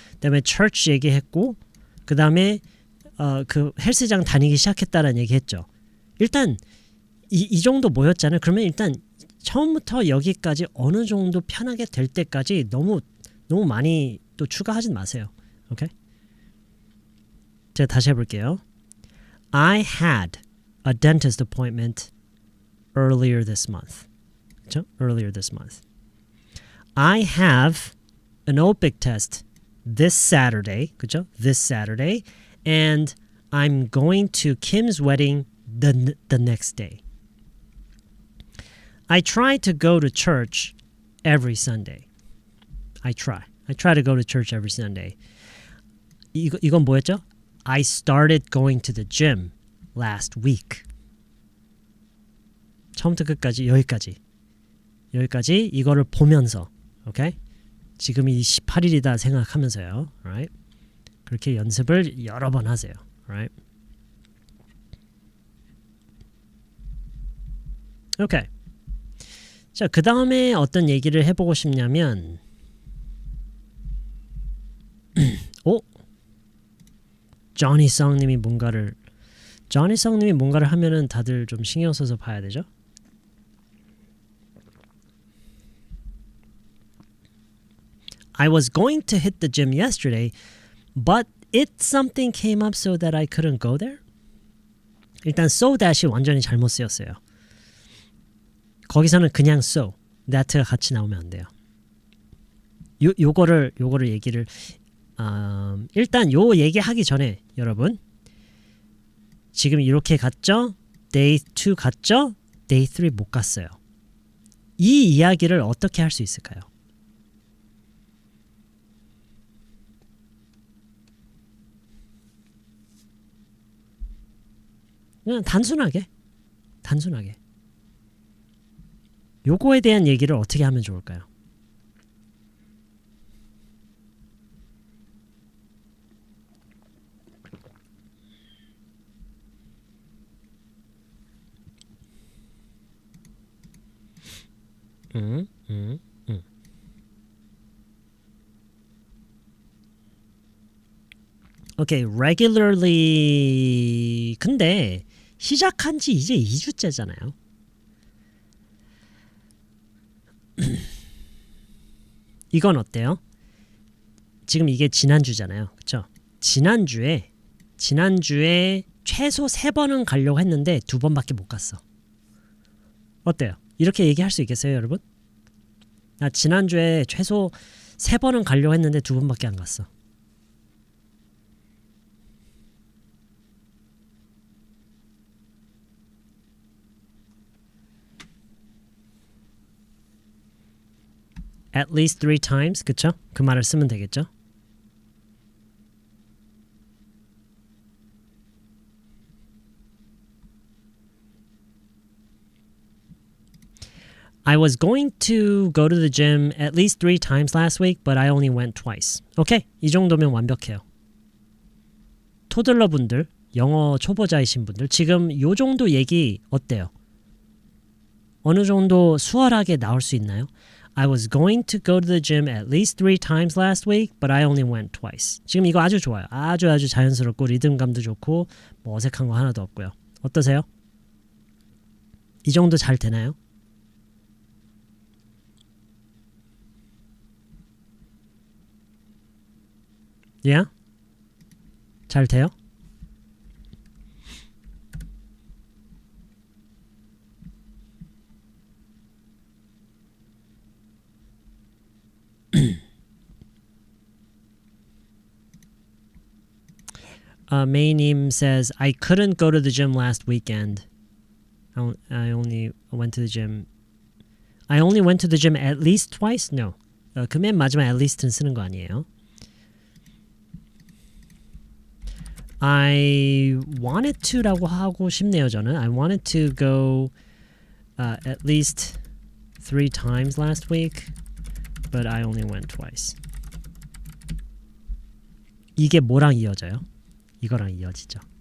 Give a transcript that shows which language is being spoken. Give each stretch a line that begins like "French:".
Korean: 그 다음에 church 얘기했고 그 다음에 그 헬스장 다니기 시작했다라는 얘기 했죠. 일단 이 정도 모였잖아요. 그러면 일단 처음부터 여기까지 어느 정도 편하게 될 때까지 너무 많이 또 추가하지 마세요. 오케이? 제가 다시 해볼게요.
English: I had a dentist appointment earlier this month.
Korean: 그쵸?
English: Earlier this month. I have an OPIC test this Saturday.
Korean: 그쵸?
English: This Saturday. And I'm going to Kim's wedding the next day. I try to go to church every Sunday. I try to go to church every Sunday.
Korean: 이건 뭐였죠?
English: I started going to the gym last week.
Korean: 처음부터 끝까지 여기까지 이거를 보면서 오케이? 지금이 18일이다 생각하면서요.
English: Right?
Korean: 그렇게 연습을 여러 번 하세요.
English: Right?
Korean: 오케이. 자, 그 다음에 어떤 얘기를 해보고 싶냐면 조니 성님이 뭔가를 하면은 다들 좀 신경 써서 봐야 되죠?
English: I was going to hit the gym yesterday, but something came up so that I couldn't go there.
Korean: 일단 so that이 완전히 잘못 쓰였어요. 거기서는 그냥 so, that가 같이 나오면 안 돼요. 요거를 얘기를 일단 요 얘기하기 전에 여러분 지금 이렇게 갔죠? Day 2 갔죠? Day 3 못 갔어요. 이 이야기를 어떻게 할 수 있을까요? 그냥 단순하게 요거에 대한 얘기를 어떻게 하면 좋을까요? 오케이, regularly. 근데 시작한 지 이제 2주째잖아요. 이건 어때요? 지금 이게 지난주잖아요. 그쵸? 지난주에 최소 3번은 가려고 했는데 2번밖에 못 갔어. 어때요? 이렇게 얘기할 수 있겠어요, 여러분? 나 지난주에 최소 3번은 가려고 했는데 2번밖에 안 갔어.
English: At least 3 times,
Korean: 그쵸? 그 말을 쓰면 되겠죠?
English: I was going to go to the gym at least 3 times last week, but I only went twice.
Korean: 오케이, 이 정도면 완벽해요. 토들러 분들, 영어 초보자이신 분들, 지금 요 정도 얘기 어때요? 어느 정도 수월하게 나올 수 있나요?
English: I was going to go to the gym at least 3 times last week, but I only went twice.
Korean: 지금 이거 아주 좋아요. 아주 자연스럽고 리듬감도 좋고 뭐 어색한 거 하나도 없고요. 어떠세요? 이 정도 잘 되나요?
English: Yeah?
Korean: 잘 돼요?
English: May님 says, I couldn't go to the gym last weekend. I only went to the gym. I only went to the gym at least twice? No.
Korean: 그 맨 마지막 at least는 쓰는 거 아니에요.
English: I wanted to
Korean: 라고 하고 싶네요, 저는.
English: I wanted to go at least 3 times last week, but I only went twice.
Korean: 이게 뭐랑 이어져요? 이거랑 이어지죠.